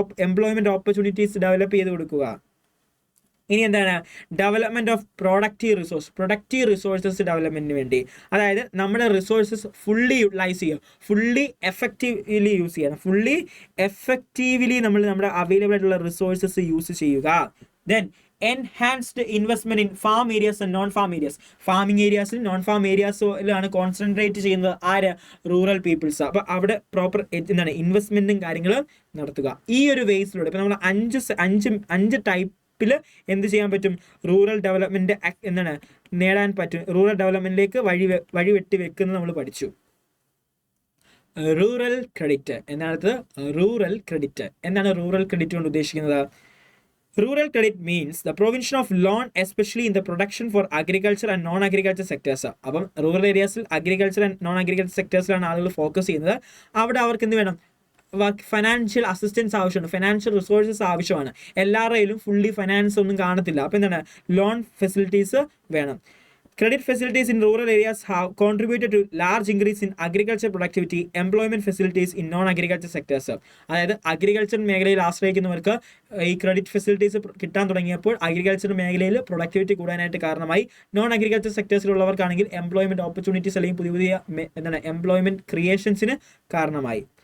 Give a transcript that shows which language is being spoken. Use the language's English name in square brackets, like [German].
[Malayalam] Employment opportunities develop ചെയ്ത് കൊടുക്കുക. ഇനി എന്താണ്? ഡെവലപ്മെന്റ് ഓഫ് പ്രൊഡക്റ്റീവ് റിസോഴ്സസ് ഡെവലപ്മെന്റിന് വേണ്ടി, അതായത് നമ്മുടെ റിസോഴ്സസ് ഫുള്ളി യൂട്ടിലൈസ് ചെയ്യുക, ഫുള്ളി എഫക്റ്റീവ്ലി യൂസ് ചെയ്യണം. ഫുള്ളി എഫക്റ്റീവ്ലി നമ്മൾ നമ്മുടെ അവൈലബിൾ ആയിട്ടുള്ള റിസോഴ്സസ് യൂസ് ചെയ്യുക. [English] Then enhanced investment in farm areas and non-farm areas. [Malayalam] Farming ഏരിയാസിൽ non farm ഏരിയാസിലാണ് concentrate ചെയ്യുന്നത് ആര്? Rural people's. അപ്പോൾ അവിടെ പ്രോപ്പർ എന്താണ് ഇൻവെസ്റ്റ്മെന്റും കാര്യങ്ങളും നടത്തുക. ഈ ഒരു വേസിലൂടെ ഇപ്പം നമ്മൾ അഞ്ച് ടൈപ്പിൽ എന്ത് ചെയ്യാൻ പറ്റും? റൂറൽ ഡെവലപ്മെന്റ് എന്താണ് നേടാൻ പറ്റും. റൂറൽ ഡെവലപ്മെന്റിലേക്ക് വഴിവെട്ടി വെക്കുന്നത് നമ്മൾ പഠിച്ചു. റൂറൽ ക്രെഡിറ്റ് എന്നാണ്. റൂറൽ ക്രെഡിറ്റ് എന്താണ് റൂറൽ ക്രെഡിറ്റ് കൊണ്ട് ഉദ്ദേശിക്കുന്നത്? [English] Rural credit means the provision of loan especially in the production for agriculture and non-agriculture sectors. [Malayalam] അപ്പം rural ഏരിയാസിൽ agriculture and non agriculture സെക്ടേഴ്സിലാണ് ആളുകൾ ഫോക്കസ് ചെയ്യുന്നത്. അവിടെ അവർക്ക് എന്ത് വേണം? ഫൈനാൻഷ്യൽ അസിസ്റ്റൻസ് ആവശ്യമാണ്, ഫൈനാൻഷ്യൽ റിസോഴ്സസ് ആവശ്യമാണ്. എല്ലാവരുടെയും ഫുള്ളി ഫൈനാൻസ് ഒന്നും കാണത്തില്ല. അപ്പോൾ എന്താണ്? ലോൺ ഫെസിലിറ്റീസ് വേണം. [English] Credit facilities in rural areas have contributed to large increase in agriculture productivity, employment facilities in non-agriculture sectors. [Malayalam] അതായത് അഗ്രികൾച്ചർ മേഖലയിൽ ആശ്രയിക്കുന്നവർക്ക് ഈ ക്രെഡിറ്റ് ഫെസിലിറ്റീസ് കിട്ടാൻ തുടങ്ങിയപ്പോൾ അഗ്രികൾച്ചർ മേഖലയിൽ പ്രൊഡക്ടിവിറ്റി കൂടാനായിട്ട് കാരണമായി. നോൺ അഗ്രികൾച്ചർ സെക്ടേഴ്സിലുള്ളവർക്കാണെങ്കിൽ എംപ്ലോയ്മെന്റ് ഓപ്പർച്യൂണിറ്റീസ് അല്ലെങ്കിൽ പുതിയ എന്താണ് എംപ്ലോയ്മെന്റ് ക്രിയേഷൻസിന് കാരണമായി.